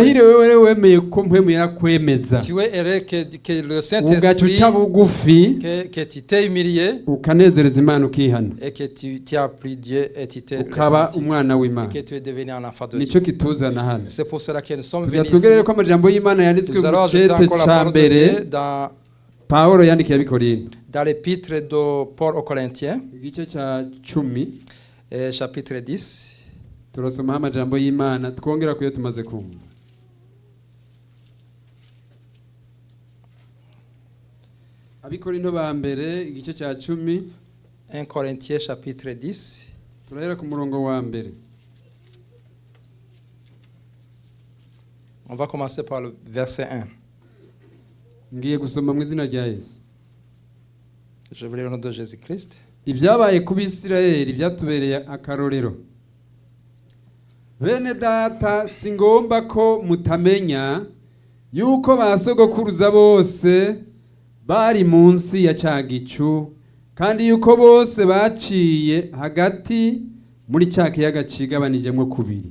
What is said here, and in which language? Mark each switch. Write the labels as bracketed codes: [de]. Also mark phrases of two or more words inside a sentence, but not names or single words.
[fr] Tu es heureux que le Saint-Esprit, que tu t'es humilié et que tu as pris Dieu et tu t'es repenti et que tu es devenu un enfant de Dieu. C'est pour cela que nous sommes venus ici. Nous allons ajouter encore la parole de Dieu dans l'épître de Paul aux Corinthiens, chapitre 10. [rn] turasoma amajambo y'Imana twongera kuyo tumaze kumva. [fr] 1 Corinthiens chapitre 10. [rn] turahera ku murongo wa mbere. [fr] On va commencer par le verset 1. [rn] Ngiye gusoma mu izina rya Yesu. [fr] Je veux le nom de Jésus-Christ. [rn] Ibyabaye ku Bisirayeli byatubereye akarorero. Bene data singomba ko mutamenya yuko basogokuruza bose bari munsi ya cagicu kandi yuko bose baciye hagati muri cakiyaga cigabanijemwo kubiri.